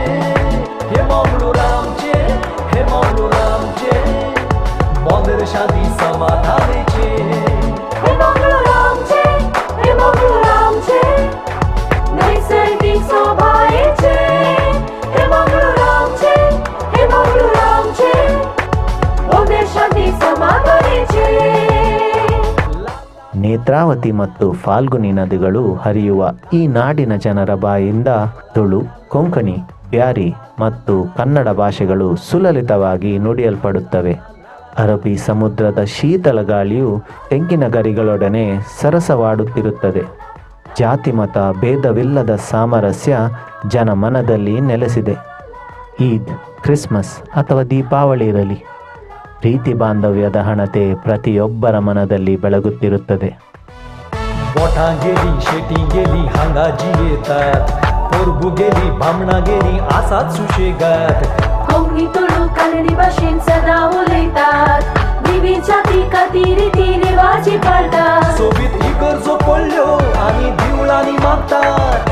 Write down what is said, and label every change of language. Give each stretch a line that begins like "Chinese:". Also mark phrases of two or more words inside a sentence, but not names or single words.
Konkani: हे मंगळूरामचे, हे मंगळूरामचे बंदर शांती समाधानाचे. हे मंगळूरामचे, हे मंगळूरामचे नैसर्गिक शोभायेचे. हे मंगळूरामचे, हे मंगळूरामचे बंदर शांती समाधानाचे.
Kannada: ನೇತ್ರಾವತಿ ಮತ್ತು ಫಾಲ್ಗುನಿ ನದಿಗಳು ಹರಿಯುವ ಈ ನಾಡಿನ ಜನರ ಬಾಯಿಂದ ತುಳು, ಕೊಂಕಣಿ, ಬ್ಯಾರಿ ಮತ್ತು ಕನ್ನಡ ಭಾಷೆಗಳು ಸುಲಲಿತವಾಗಿ ನುಡಿಯಲ್ಪಡುತ್ತವೆ. ಅರಬ್ಬಿ ಸಮುದ್ರದ ಶೀತಲ ಗಾಳಿಯು ತೆಂಗಿನ ಗರಿಗಳೊಡನೆ ಸರಸವಾಡುತ್ತಿರುತ್ತದೆ. ಜಾತಿ ಮತ ಭೇದವಿಲ್ಲದ ಸಾಮರಸ್ಯ ಜನಮನದಲ್ಲಿ ನೆಲೆಸಿದೆ. ಈದ್, ಕ್ರಿಸ್ಮಸ್ ಅಥವಾ ದೀಪಾವಳಿ ಇರಲಿ, ಪ್ರೀತಿ ಬಾಂಧವ್ಯದ ಹಣತೆ ಪ್ರತಿಯೊಬ್ಬರ ಮನದಲ್ಲಿ ಬೆಳಗುತ್ತಿರುತ್ತದೆ.
Konkani: बोटां गेली, शेती गेली, हांगाजी येतात. पोरबू गेली, बामणा गेली, आसात सुशेगात. कोंकणी, तुळू, कन्नडी भाशेन सदा उलयतात. विविध जाती खातीर रीती रिवाजी पाळटात. सोबीत इगर्जो पडल्यो आनी दिवळांनी मागतात.